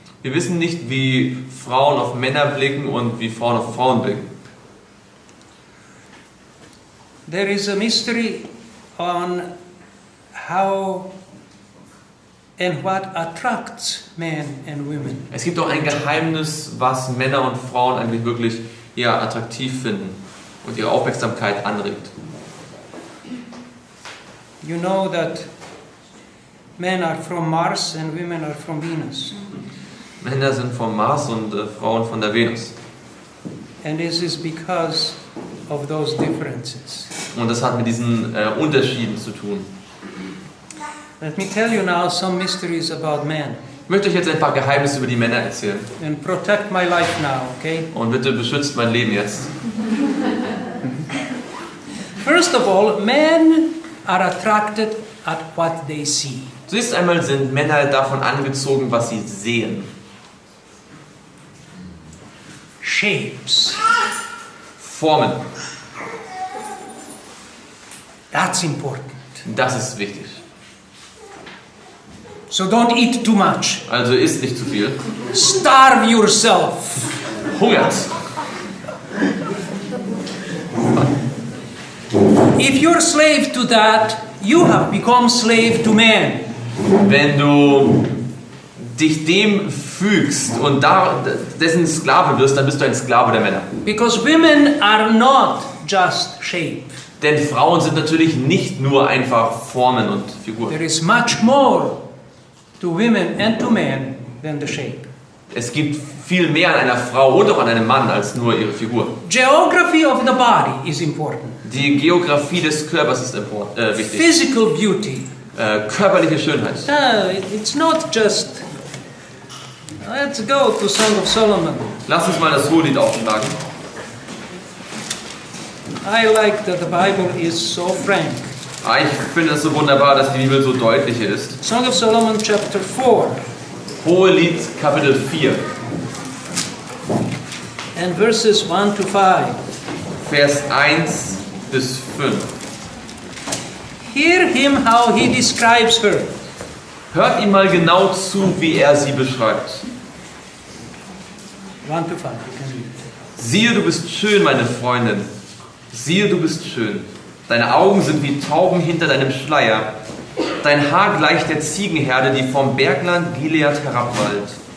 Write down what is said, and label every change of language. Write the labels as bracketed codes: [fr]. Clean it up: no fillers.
[de] Wir wissen nicht, wie Frauen auf Männer blicken und wie Frauen auf Frauen blicken. [en] There is a mystery on how and what attracts men and women. [de] Es gibt auch ein Geheimnis, was Männer und Frauen eigentlich wirklich attraktiv finden und ihre Aufmerksamkeit anregt. [en] You know that men are from Mars and women are from Venus. [de] Männer sind vom Mars und Frauen von der Venus. [en] And this is because of those differences. [de] Und das hat mit diesen Unterschieden zu tun. [en] Let me tell you now some mysteries about men. [de] Ich möchte euch jetzt ein paar Geheimnisse über die Männer erzählen. [en] And protect my life now, okay? [de] Und bitte beschützt mein Leben jetzt. [en] First of all, men are attracted at what they see. [de] Zunächst einmal sind Männer davon angezogen, was sie sehen. [en] Shapes. [de] Formen. [en] That's important. [de] Das ist wichtig. [en] So don't eat too much. [de] Also isst nicht zu viel. [en] Starve yourself. [de] Hungert. [en] If you're slave to that, you have become slave to man. [de] Wenn du dich dem fügst und dessen Sklave wirst, dann bist du ein Sklave der Männer. [en] Because women are not just shape. [de] Denn Frauen sind natürlich nicht nur einfach Formen und Figuren. [en] There is much more to women and to men than the shape. [de] Es gibt viel mehr an einer Frau und auch an einem Mann als nur ihre Figur. [en] Geography of the body is important. [de] Die Geografie des Körpers ist wichtig. [en] Physical beauty. [de] Körperliche Schönheit. [en] It's not just. Let's go to Song of Solomon. [de] Lass uns mal das Hohelied aufschlagen. [en] I like that the Bible is so frank. [de] Ich finde es so wunderbar, dass die Bibel so deutlich ist. [en] Song of Solomon chapter 4 [de] Hohelied Kapitel 4, [en] and verses 1 to 5. [de] Vers 1 bis 5. [en] Hear him how he describes her. [de] Hört ihm mal genau zu, wie er sie beschreibt. [en] 1 to 5. You can read. [de] Siehe, du bist schön, meine Freundin. Siehe, du bist schön. Deine Augen sind wie Tauben hinter deinem Schleier. Dein Haar gleicht der Ziegenherde, die vom Bergland Gilead herabwallt.